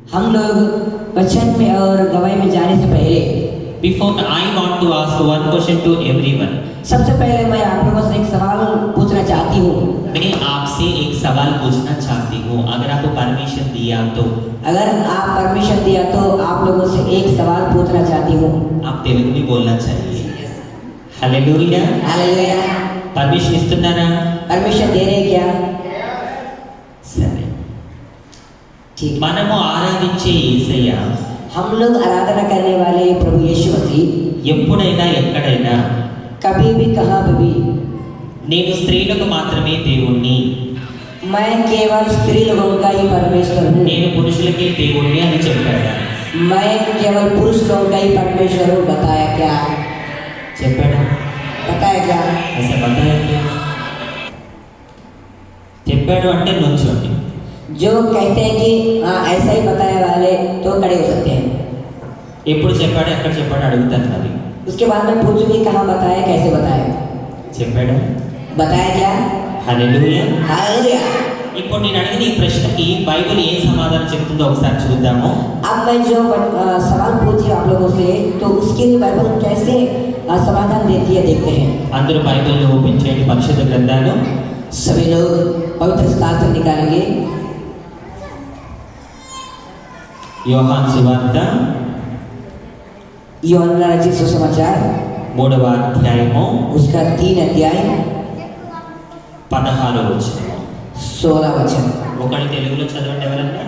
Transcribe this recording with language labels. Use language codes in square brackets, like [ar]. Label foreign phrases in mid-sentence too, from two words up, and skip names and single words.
[hi] हम लोग वचन में और गवाही में जाने से पहले [en] Before I want to ask one question to everyone. [hi] सबसे पहले मैं आप लोगों से एक सवाल पूछना चाहती हूँ। मैं आपसे एक सवाल पूछना चाहती हूँ, अगर आपको परमिशन दिया तो। अगर आप परमिशन दिया तो आप लोगों से एक सवाल पूछना चाहती हूँ। आप तेलुगु में बोलना चाहिए। हालेलुया। हालेलुया। [te] परमिशन इస్తున్నారా? [hi] परमिशन दे रहे क्या? [te] సరే. [hi] ठीक। [te] మనము ఆరాధించే యేసయ్య [hi] हम लोग आराधना करने वाले प्रभु यीशु मसीह [te] ఎప్పుడైనా ఎక్కడైనా [hi] कभी भी कहाँ पे भी [te] నేను స్త్రీలకు మాత్రమే దేవుణ్ణి, [hi] मैं केवल स्त्री लोगों का ही परमेश्वर हूँ, [te] నేను పురుషులకే దేవుణ్ణి అని చెప్పాడా? [hi] मैं केवल पुरुष लोगों का ही परमेश्वर हूँ। बताया क्या? [te] చెప్పాడా? [hi] बताया क्या? అసలు बताया क्या? [te] చెప్పాడు అంటే నుంచోండి. [hi] जो कहते हैं कि हाँ ऐसा ही बताया वाले तो खड़े हो सकते हैं। [te] ఎప్పుడు చెప్పాడు, ఎక్కడ చెప్పాడు అడుగుతాను. మరి [hi] उसके बाद में पूछूंगी कहाँ बताया, कैसे बताया? [te] చెప్పాడు. [hi] बताया क्या? [te] హల్లెలూయా. [hi] हालेलुया। [te] ఇప్పుడు నేను అడిగిన ఈ ప్రశ్నకి బైబిల్ ఏం సమాధానం చెప్తుందో ఒకసారి చూద్దాము. [hi] अब मैं जो सवाल पूछी आप लोगों से तो उसके लिए बाइबल कैसे समाधान देती है देखते हैं। [te] అందరూ బైబిల్ని ఓపెన్ చేయండి, పరిశుద్ధ గ్రంథాలు. [hi] सभी लोग पवित्र शास्त्र निकालेंगे। [te] యోహాను సువార్త [hi] यूहन्ना रचित सुसमाचार [te] 3వ అధ్యాయము [hi] उसका 3 अध्याय [te] 16వ వచనం. [hi] 16 वचन। [te] ఒకటి తెలుగులో చదవండి ఎవరన్నా.